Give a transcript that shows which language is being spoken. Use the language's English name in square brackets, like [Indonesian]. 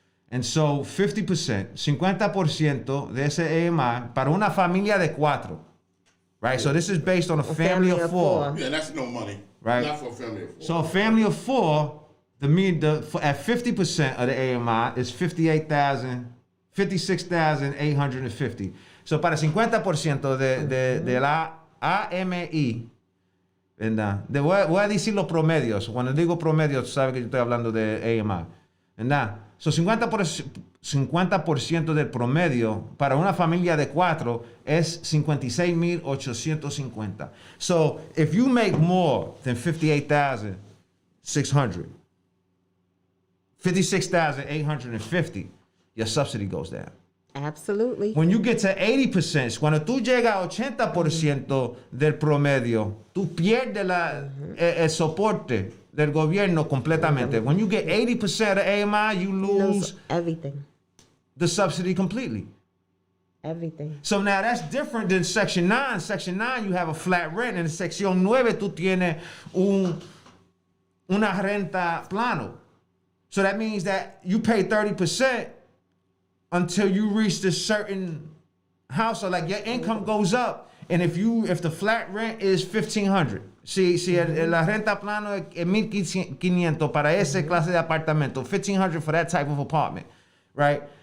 [English] And so [Spanish] 50% de ese AMI para una familia de 4. [English] Right, so this is based on a family of 4. Yeah, that's no money. Right, not for a family of 4. So a family of 4, at 50% of the AMI is $56,850. [Spanish] So para 50% de la AMI, ¿verdad? Voy a decir los promedios. Cuando digo promedios, sabes que yo estoy hablando de AMI, ¿verdad? So 50% del promedio para una familia de 4 es 56,850. [English] So if you make more than 58,600, 56,850, your subsidy goes down. Absolutely. When you get to 80%, [Spanish] cuando tú llegas a 80% del promedio, tú pierdes el soporte del gobierno completamente. [English] When you get 80% of the AMI, you lose everything. The subsidy completely. Everything. So now that's different than Section 9. Section 9, you have a flat rent. [Spanish] En Sección 9, tú tienes una renta plano. [English] So that means that you pay 30% until you reach this certain household. Like your income goes up. And if the flat rent is $1,500, [Spanish] si la renta plano es $1,500 para esa clase de apartamento, [English] $1,500 for that type of apartment, right?